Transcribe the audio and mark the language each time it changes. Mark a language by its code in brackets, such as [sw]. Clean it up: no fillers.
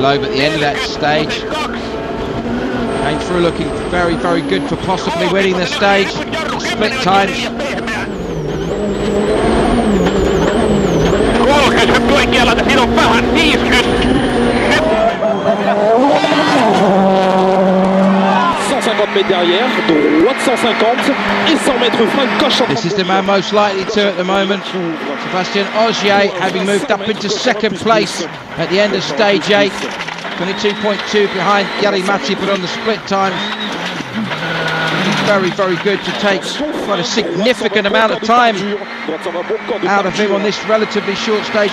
[en] Loeb at the end of that stage. Came through looking very, very good for possibly winning the stage. Split times. [fi] 30 hyppy oikealla, siinä on vähän 50. [fr] 150 mètres derrière, droite 150 et 100 mètres frein gauche. [en] This is the man most likely to at the moment. Sebastian Ogier having moved up into second place at the end of stage 8. 22.2 behind Jari Matti, but on the split times. Very, very good to take quite a significant amount of time out of him on this relatively short stage.